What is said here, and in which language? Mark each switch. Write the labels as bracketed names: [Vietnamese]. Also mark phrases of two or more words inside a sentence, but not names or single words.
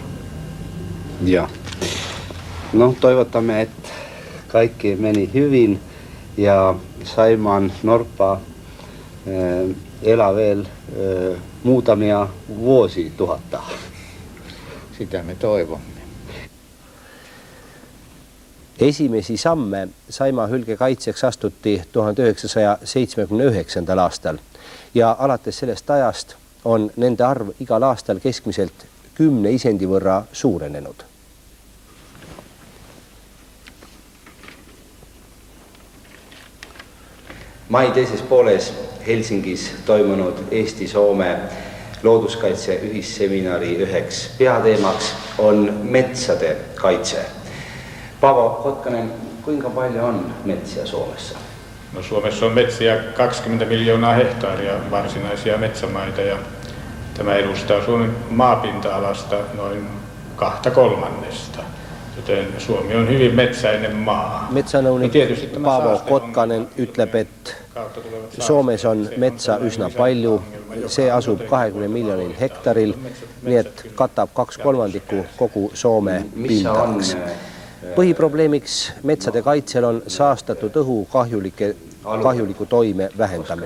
[Finnish] Ja. No toivotamme, että kaikki meni hyvin ja Saimaan norppa elää vielä muutamia vuosituhatta. Sitä me toivomme. [Estonian] Esimesi samme Saimaa hülge kaitseks astuti 1979. aastal ja alates sellest ajast on nende arv igal aastal keskmiselt 10 isendi võrra suurenenud. Mai teises pooles Helsingis toimunud Eesti-Soome looduskaitse ühisseminari üheks peateemaks on metsade kaitse. [Finnish] Paavo Kotkanen, kuinka paljon on metsiä Suomessa? No Suomessa on metsiä 20 miljoonaa hehtaaria varsinaisia metsämaita ja tämä edustaa Suomen maapinta-alasta noin 2/3. Joten Suomi on hyvin metsäinen maa. [Estonian] Metsänõunik Paavo Kotkanen ütleb, et Soomes on metsa üsna palju. See asub 20 miljonil hektaril, nii et katab 2/3 kogu Soome pindalaks. Põhiprobleemiks metsade kaitsel on saastatud õhu kahjuliku toime vähendamine.